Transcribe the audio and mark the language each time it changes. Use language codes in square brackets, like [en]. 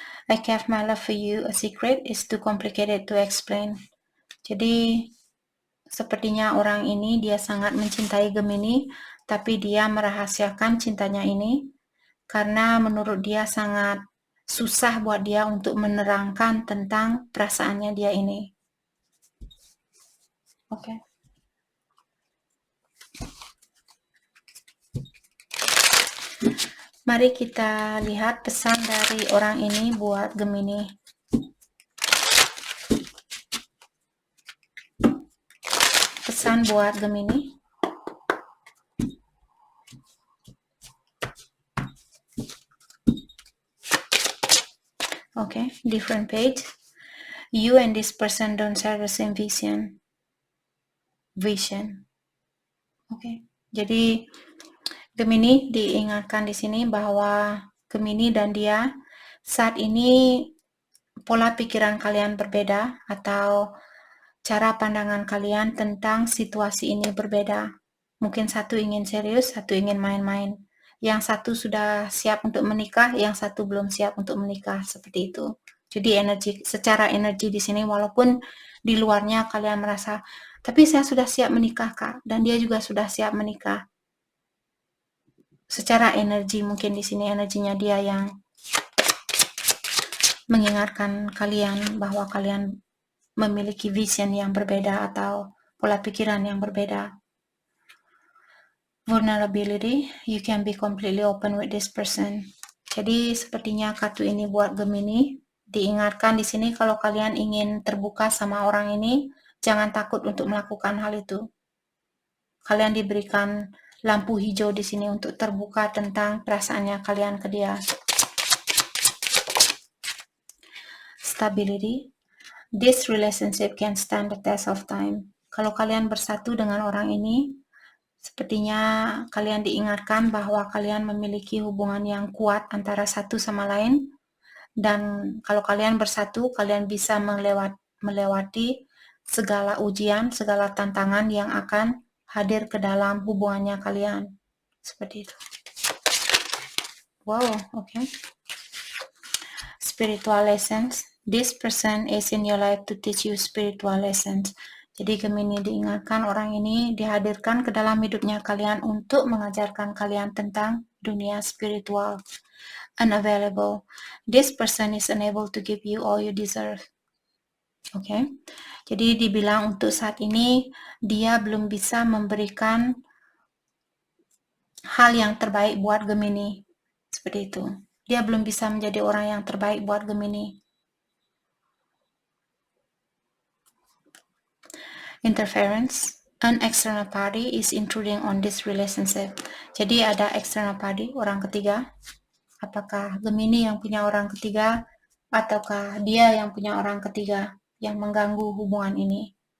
[en] I kept my love for you a secret. It's too complicated to explain. [id] Jadi sepertinya orang ini dia sangat mencintai Gemini, tapi dia merahasiakan cintanya ini karena menurut dia sangat susah buat dia untuk menerangkan tentang perasaannya dia ini. Oke. Mari kita lihat pesan dari orang ini buat Gemini. Pesan buat Gemini. [en] Okay, different page. You and this person don't share the same vision. [id] Okay, jadi Gemini diingatkan di sini bahwa Gemini dan dia saat ini pola pikiran kalian berbeda atau cara pandangan kalian tentang situasi ini berbeda. Mungkin satu ingin serius, satu ingin main-main. Yang satu sudah siap untuk menikah, yang satu belum siap untuk menikah, seperti itu. Jadi secara energi di sini walaupun di luarnya kalian merasa, tapi saya sudah siap menikah kak, dan dia juga sudah siap menikah. Secara energi mungkin di sini energinya dia yang mengingatkan kalian bahwa kalian memiliki vision yang berbeda atau pola pikiran yang berbeda. [en] Vulnerability, you can be completely open with this person. [id] Jadi sepertinya kartu ini buat Gemini, diingatkan di sini kalau kalian ingin terbuka sama orang ini, jangan takut untuk melakukan hal itu. Kalian diberikan lampu hijau di sini untuk terbuka tentang perasaannya kalian ke dia. [en] Stability. This relationship can stand the test of time. [id] Kalau kalian bersatu dengan orang ini, sepertinya kalian diingatkan bahwa kalian memiliki hubungan yang kuat antara satu sama lain. Dan kalau kalian bersatu, kalian bisa melewati segala ujian, segala tantangan yang akan hadir ke dalam hubungannya kalian. Seperti itu. Wow, okay. [en] Spiritual lessons. This person is in your life to teach you spiritual lessons. [id] Jadi Gemini diingatkan orang ini dihadirkan ke dalam hidupnya kalian untuk mengajarkan kalian tentang dunia spiritual. [en] Unavailable. This person is unable to give you all you deserve. [id] Oke. Jadi dibilang untuk saat ini dia belum bisa memberikan hal yang terbaik buat Gemini. Seperti itu. Dia belum bisa menjadi orang yang terbaik buat Gemini. [en] Interference. An external party is intruding on this relationship. [id] Jadi ada [en] external party, [id] orang ketiga. Apakah Gemini yang punya orang ketiga ataukah dia yang punya orang ketiga yang mengganggu hubungan ini?